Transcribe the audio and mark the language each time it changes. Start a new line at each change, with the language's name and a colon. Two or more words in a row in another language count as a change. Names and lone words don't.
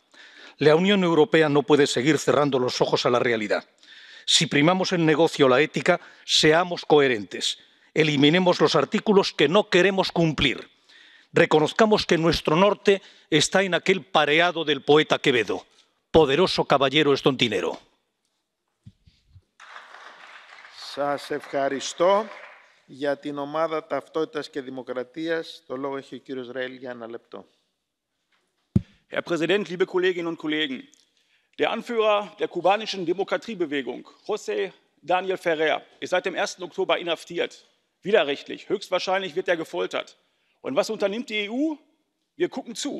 Spanish: La Unión Europea no puede seguir cerrando los ojos a la realidad. Si primamos el negocio o la ética, seamos coherentes. Eliminemos los artículos que no queremos cumplir. Reconozcamos que nuestro norte está en aquel pareado del poeta Quevedo. Poderoso caballero es don Tinero.
Greek: Σας ευχαριστώ. Για την ομάδα Ταυτότητας και Δημοκρατίας, το λόγο έχει ο κύριος Ρέλ για 1 λεπτό.
German: Herr Präsident, liebe Kolleginnen und Kollegen! Der Anführer der kubanischen Demokratiebewegung, José Daniel Ferrer, ist seit dem 1. Oktober inhaftiert. Widerrechtlich. Höchstwahrscheinlich wird er gefoltert. Und was unternimmt die EU? Wir gucken zu.